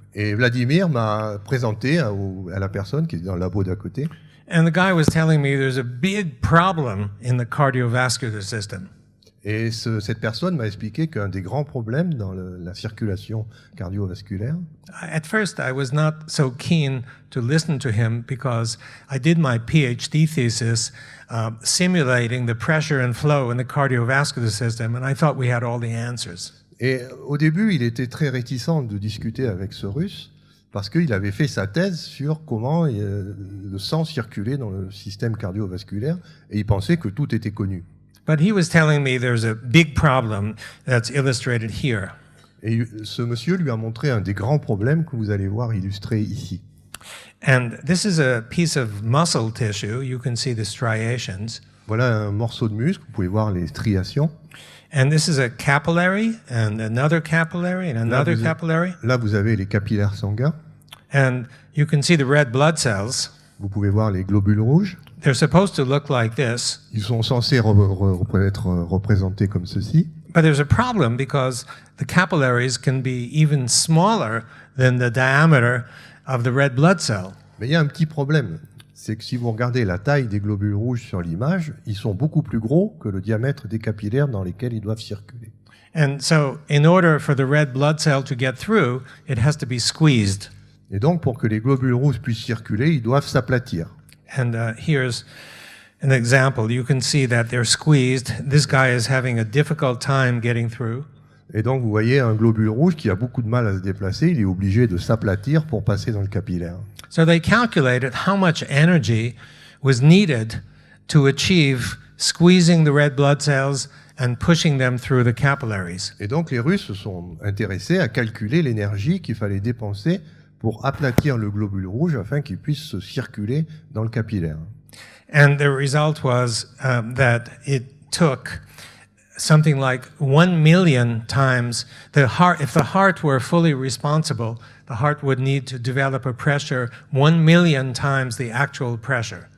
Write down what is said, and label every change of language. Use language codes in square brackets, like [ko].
[fr] Et Vladimir m'a présenté à la personne qui est dans le labo d'à côté. [en] And the guy was telling me there's a big problem in the cardiovascular system. [fr] Et cette personne m'a expliqué qu'un des grands problèmes dans la circulation cardiovasculaire, [en] At first, I was not so keen to listen to him because I did my PhD thesis simulating the pressure and flow in the cardiovascular system, and I thought we had all the answers. [fr] et au début, il était très réticent de discuter avec ce Russe parce qu'il avait fait sa thèse sur comment le sang circulait dans le système cardiovasculaire et il pensait que tout était connu. [en] But he was telling me there's a big problem that's illustrated here. [fr] Et ce monsieur lui a montré un des grands problèmes que vous allez voir illustré ici. [en] And this is a piece of muscle tissue. You can see the striations. [fr] Voilà un morceau de muscle, vous pouvez voir les striations. [en] And this is a capillary, and another capillary, and another capillary. [fr] Là, vous avez les capillaires sanguins. [en] And you can see the red blood cells. [fr] Vous pouvez voir les globules rouges. [en] They're supposed to look like this. [fr] Ils sont censés être représentés comme ceci. [en] But there's a problem because the capillaries can be even smaller than the diameter of the red blood cell. [fr] Mais il y a un petit problème. C'est que si vous regardez la taille des globules rouges sur l'image, ils sont beaucoup plus gros que le diamètre des capillaires dans lesquels ils doivent circuler. [en] And so in order for the red blood cell to get through, it has to be squeezed. [fr] Et donc, pour que les globules rouges puissent circuler, ils doivent s'aplatir. [en] And here's an example. You can see that they're squeezed. This guy is having a difficult time getting through. [fr] Et donc, vous voyez un globule rouge qui a beaucoup de mal à se déplacer. Il est obligé de s'aplatir pour passer dans le capillaire. [en] So they calculated how much energy was needed to achieve squeezing the red blood cells and pushing them through the capillaries. [fr] Et donc, les Russes se sont intéressés à calculer l'énergie qu'il fallait dépenser pour aplatir le globule rouge afin qu'il puisse se circuler dans le capillaire. [en] And the result was that it took something like 1 million times the heart. If the heart were fully responsible, the heart would need to develop a pressure 1 million times the actual pressure.